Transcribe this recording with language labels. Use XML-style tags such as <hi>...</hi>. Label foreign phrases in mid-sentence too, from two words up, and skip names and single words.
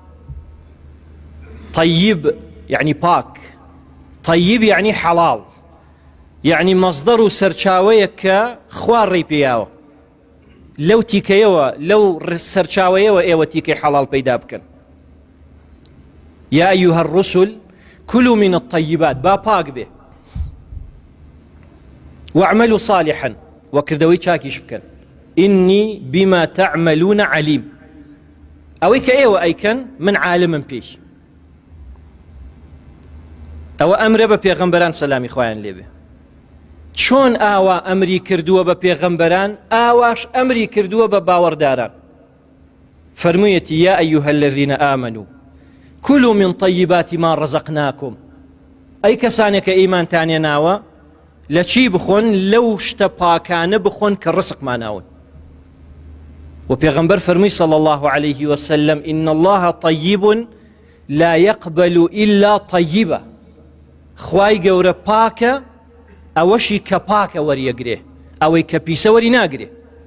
<ckb>طیب یعنی پاک، طیب یعنی حەڵاڵ، یعنی مەصدەر و سەرچاوەیە کە خوا ڕێی پێیاوە، لەو تیکەیەوە لەو سەرچاوەیەوە ئێوە تیکەی حەڵاڵ پەیدا بکەن.</ckb> <ar>یا ئەیوها الرسل كلوا من الطيبات،</ar> <ckb>با پاک بێ،</ckb> <ar>واعملوا صالحا،</ar> <ckb>وەکردەوەی چاکیش بکەن،</ckb> <ar>إني بما تعملون عليم،</ar> <ckb>ئەوەی کە ئێوە ئەیکەن من عالمم پێی. ئەوە ئەمرە بە پێغەمبەران سەلامی خوایان لێبێ. چۆن ئاوا ئەمری کردووە بە پێغەمبەران، ئاواش ئەمری کردووە بە باوەڕداران. فەرموویەتی:</ckb> <ar>یا ئەیوها الذین ئامنوا كلوا من طيبات ما رزقناكم،</ar> <ckb>ئەی کەسانێک کە ئیمانتانێ ناوە لە چی بخۆن؟ لەو شتە پاکانە بخۆن کە ڕزقماناون. و پێغەمبەر فەرمووی</ckb> <ar>صلی الله عليه وسلم: إن الله طيب لا يقبل إلا طيبا،</ar> <ckb>خوای گەورە پاکە، ئەوەشی کە پاکە وەریەگرێ، ئەوەی کە پیسە وەری ناگرێ.</ckb>